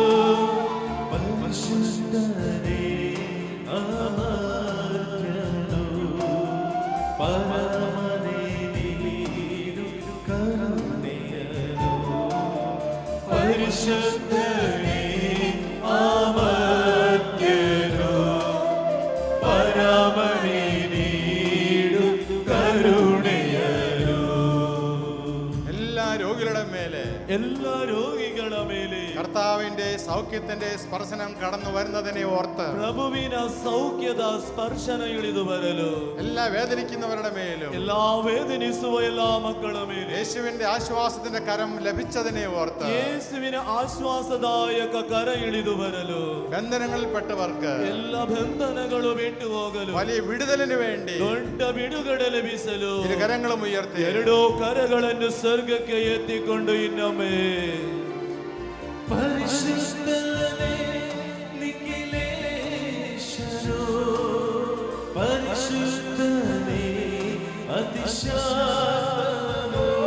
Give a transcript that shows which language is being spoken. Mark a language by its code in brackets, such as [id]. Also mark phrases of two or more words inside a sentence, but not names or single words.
[kn] ಪರಿಶುದ್ಧನೇ ಅಮರ್ತ್ಯನು ಪರಮನೇ ನೀನು ಕರುಣೆಯನು ಪರಿಶುದ್ಧನೇ ಅಮರ್ತ್ಯನು ಪರಮನೇ ನೀಡು ಕರುಣೆಯನು [ml] എല്ലാ രോഗികളുടെ മേലെ [kn] ಎಲ್ಲ ರೋಗಿಗಳ ಮೇಲೆ [ml] കർത്താവിന്റെ സൗഖ്യത്തിന്റെ സ്പർശനം കടന്നു വരുന്നതിനെ ഓർത്ത് [kn] ಪ್ರಭುವಿನ ಸೌಖ್ಯದ ಸ್ಪರ್ಶನ ಇಳಿದು ಬರಲು [ml] എല്ലാ വേദനിക്കുന്നവരുടെ മേലും [kn] ಎಲ್ಲಾ ವೇದನಿಸುವ ಎಲ್ಲಾ ಮಕ್ಕಳ ಮೇಲೆ [ml] യേശുവിന്റെ ആശ്വാസത്തിന്റെ കരം ലഭിച്ചതിനെ ഓർത്ത് [kn] ಯೇಸುವಿನ ಆಶ್ವಾಸದಾಯಕ ಕರ ಇಳಿದು ಬರಲು [ml] ബന്ധനങ്ങളിൽപ്പെട്ടവർക്ക് [kn] ಎಲ್ಲ ಬಂಧನಗಳು ಬಿಟ್ಟು ಹೋಗಲು [ml] വലിയ വിടുതലിന് വേണ്ടി [kn] ದೊಡ್ಡ ಬಿಡುಗಡೆ ಲಭಿಸಲು [ml] ഇരു കരങ്ങളും ഉയർത്തി [kn] ಎರಡೂ ಕರಗಳನ್ನು ಸ್ವರ್ಗಕ್ಕೆ ಎತ್ತಿಕೊಂಡು ಇನ್ನೊಮ್ಮೆ ಪರಿಶುದ್ಧನೇ ನಿಖಿಲೇಶನು ಪರಿಶುದ್ಧನೇ ಅತಿಶಕ್ತನು